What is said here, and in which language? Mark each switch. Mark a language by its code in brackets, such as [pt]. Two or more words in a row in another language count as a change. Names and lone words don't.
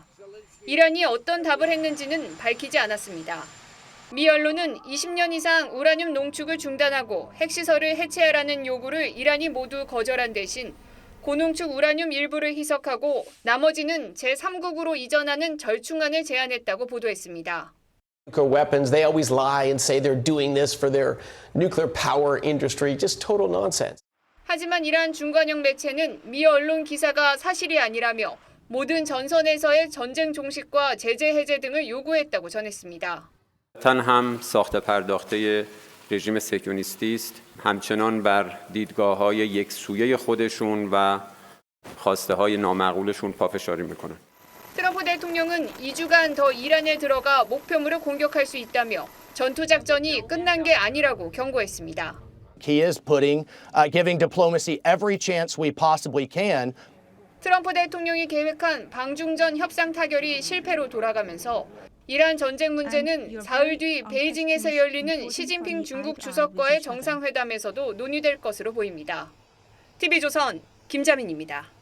[ko] 이란이 어떤 답을 했는지는 밝히지 않았습니다. 미 언론은 20년 이상 우라늄 농축을 중단하고 핵시설을 해체하라는 요구를 이란이 모두 거절한 대신 고농축 우라늄 일부를 희석하고 나머지는 제3국으로 이전하는 절충안을 제안했다고 보도했습니다. [en] Nuclear weapons, they always lie and say they're doing this for their nuclear power industry. Just total nonsense. [ko] 하지만 이란 중관영 매체는 미 언론 기사가 사실이 아니라며 모든 전선에서의 전쟁 종식과 제재 해제 등을 요구했다고 전했습니다. [fa] تن هم ساخت پرداخته رژیم صهیونیستی است همچنان بر دیدگاه‌های یکسویه خودشون و خواسته‌های نامعقولشون پافشاری می‌کنن. [ko] 트럼프 대통령은 2주간 더 이란에 들어가 목표물을 공격할 수 있다며 전투 작전이 끝난 게 아니라고 경고했습니다. [en] He is giving diplomacy every chance we possibly can. [ko] 트럼프 대통령이 계획한 방중전 협상 타결이 실패로 돌아가면서 이란 전쟁 문제는 사흘 뒤 베이징에서 열리는 시진핑 중국 주석과의 정상회담에서도 논의될 것으로 보입니다. TV조선 김자민입니다.